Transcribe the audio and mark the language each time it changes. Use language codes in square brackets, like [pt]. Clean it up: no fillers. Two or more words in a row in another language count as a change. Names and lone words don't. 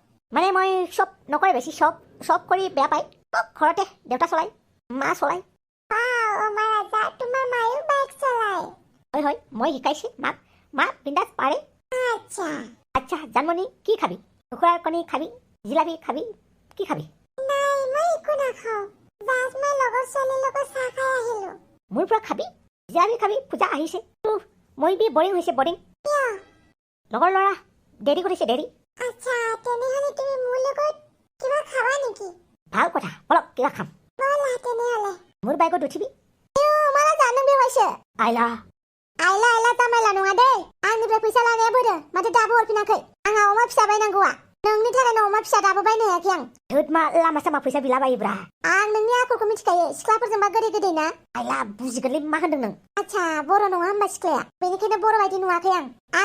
[as] মানে মই চব নকৰে বেছি চব কৰি বেয়া পায় ঘৰতে দেউতা চলাই মা চলাই তোমাৰ মায়েও বাইক চলাই হয় মই শিকাইছে মাক মা বিন্দাছ পাৰে আচ্ছা জানমণি কি খাবি কুকুৰাৰ কণী খাবি জিলাপি খাবি কি খাবি মই একো নাখাওঁ জাষ্ট মই লগৰ ছোৱালীৰ লগত চাহ খাই আহিলোঁ মোৰ পৰা খাবি জিলাপি খাবি পূজা আহিছে মই বি বৰিং হৈছে বৰিং লগৰ ল'ৰা দেৰি কৰিছে দেৰি আচ্ছা তেনেহ'লে তুমি মোৰ লগত কিবা খাবা নেকি ভাল কথা বলক কিবা খাম বলা তেনেহ'লে মোৰ বাইকত উঠিবি [brx] माला जानो बेवाइसो आइला जामायला नङा दे आंनिफ्राय फैसा लानाया बोरो माथो दाबो हरफिनाखै आंहा अमा फिसा बायनांगौआ नोंनि थाखायनो अमा फिसा दाबो बायनो हायाखै आं धोद मा लामा सामा फैसा बिलाबायोब्रा आं नोंनि आखलखौ मिथिखायो सिख्लाफोरजोंबा गोदै ना आइला बुजिगोनलै मा होनदों नों आच्छा बर' नङा होमबा सिख्लाया बेनिखायनो बर' बायदि नुवाखै आं